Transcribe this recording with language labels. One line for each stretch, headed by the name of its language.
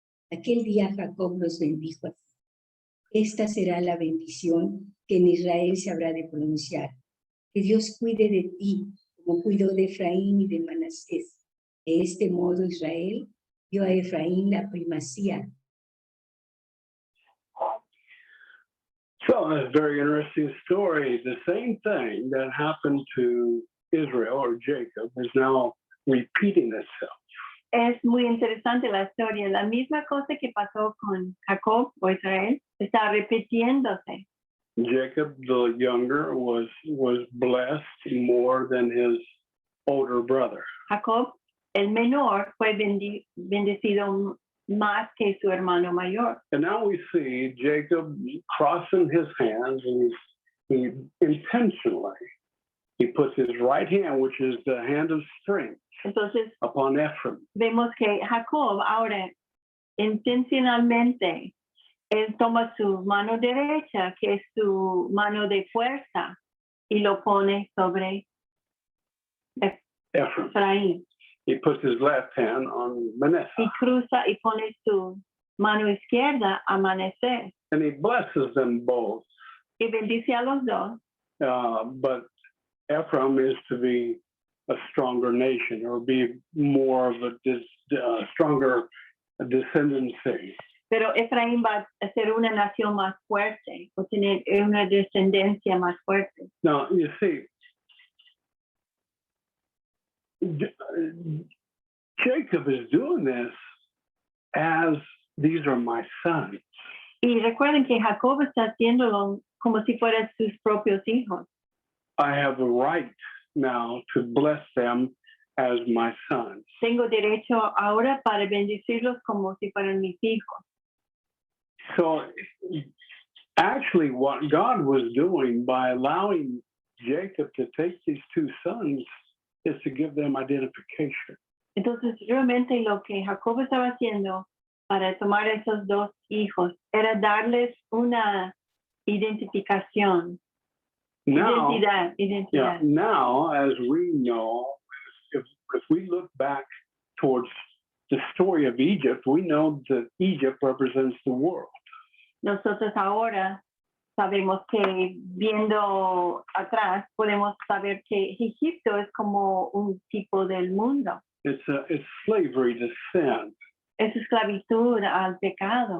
Spanish: Aquel día Jacob los bendijo así: esta será la bendición que en Israel se habrá de pronunciar. Que Dios cuide de ti, como cuidó de Efraín y de Manasés. De este modo Israel dio a Efraín la primacía.
English: So it's a very interesting story. The same thing that happened to Israel or Jacob is now repeating itself.
Spanish: Es muy interesante la historia. La misma cosa que pasó con Jacob o Israel está repitiéndose.
English: Jacob, the younger, was blessed more than his older brother.
Spanish: Jacob, el menor, fue bendecido más que su hermano mayor.
English: And now we see Jacob crossing his hands, and he intentionally, he puts his right hand, which is the hand of strength,
Spanish: Entonces,
English: upon Ephraim.
Spanish: vemos que Jacob ahora intencionalmente, él toma su mano derecha, que es su mano de fuerza, y lo pone sobre
English: Ephraim.
Spanish: Efraín.
English: He puts his left hand on Manasseh.
Spanish: Y cruza y pone su mano izquierda a Manasés.
English: And he blesses them both.
Spanish: Y bendice a los dos.
English: But Ephraim is to be a stronger nation, or be more of a stronger descendancy.
Spanish: Pero Efraín va a ser una nación más fuerte, o tener una descendencia más fuerte.
English: Now, you see, Jacob is doing this as these are my sons.
Spanish: Y recuerden que Jacob está haciéndolo como si fueran sus propios hijos.
English: I have the right now to bless them as my sons.
Spanish: Tengo derecho ahora para bendecirlos como si fueran mis hijos.
English: So actually what God was doing by allowing Jacob to take these two sons is to give them identification.
Spanish: Entonces, realmente lo que Jacob estaba haciendo para tomar esos dos hijos era darles una identificación.
English: Now,
Spanish: Identidad.
English: yeah, now, as we know, if we look back towards the story of Egypt, we know that Egypt represents the world.
Spanish: Nosotros ahora sabemos que viendo atrás podemos saber que Egipto es como un tipo del mundo.
English: It's slavery to sin.
Spanish: Es esclavitud al pecado.